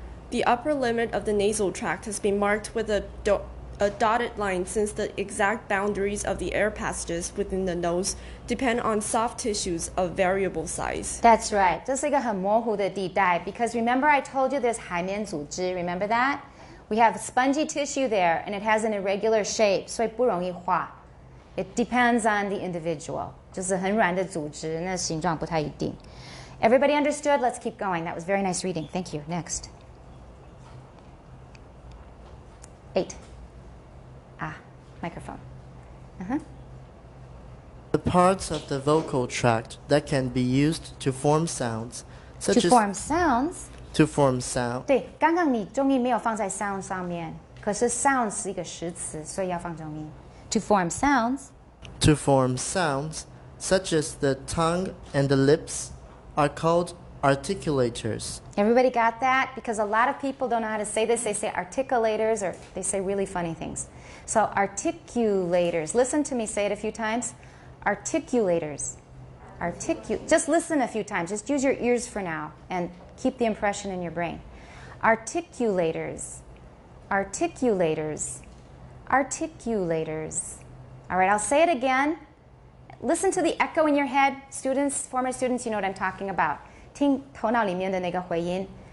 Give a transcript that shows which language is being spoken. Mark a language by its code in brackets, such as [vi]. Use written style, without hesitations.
[en] The upper limit of the nasal tract has been marked with a dotted line since the exact boundaries of the air passages within the nose depend on soft tissues of variable size. That's right. 这是一个很模糊的地带 because remember I told you there's 海绵组织, remember that? We have spongy tissue there and it has an irregular shape, 所以不容易化. It depends on the individual. [zh] 就是很软的组织，那形状不太一定。 [en] Everybody understood? Let's keep going. That was very nice reading. Thank you. Next. 8. Microphone. The parts of the vocal tract that can be used to form sounds, such To as form sounds. to form sound. [zh] 对，刚刚你重音没有放在 sound 上面，可是 sound 是一个实词，所以要放重音。 [en] To form sounds. To form sounds, such as the tongue and the lips, are called articulators. Everybody got that? Because a lot of people don't know how to say this. They say articulators or they say really funny things. So articulators. Listen to me say it a few times. Articulators. Just listen a few times. Just use your ears for now and keep the impression in your brain. Articulators. Articulators. Articulators. All right, I'll say it again. Listen to the echo in your head. Students, former students, you know what I'm talking about. [zh] 听头脑里面的那个回音。